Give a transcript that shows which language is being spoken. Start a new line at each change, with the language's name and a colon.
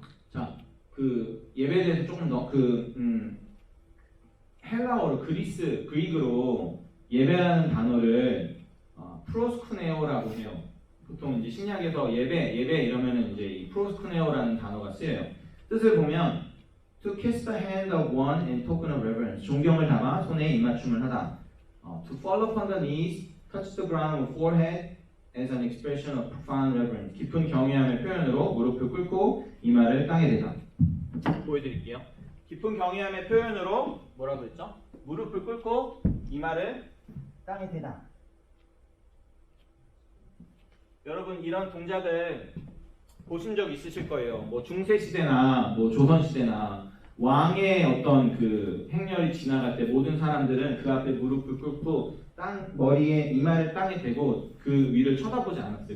Korean: 자, 그 예배에 대해서 조금 더 헬라어로 그리그로 예배라는 단어를 프로스쿠네오라고 해요. 보통 이제 신약에서 예배 이러면은 이제 이 프로스쿠네오라는 단어가 쓰여요. 뜻을 보면
English: to kiss the hand of one in token of reverence,
Korean: 존경을 담아 손에 입맞춤을 하다.
English: To fall upon the knees, touch the ground with forehead as an expression of profound reverence,
Korean: 깊은 경외함의 표현으로 무릎을 꿇고 이마를 땅에 대다. 보여드릴게요. 깊은 경외함의 표현으로 뭐라고 했죠? 무릎을 꿇고 이마를 땅에 대다. 여러분 이런 동작을 보신 적 있으실 거예요. 뭐 중세 시대나 뭐 조선 시대나 왕의 어떤 그 행렬이 지나갈 때 모든 사람들은 그 앞에 무릎을 꿇고 머리에 이마를 땅에 대고 그 위를 쳐다보지 않았어요.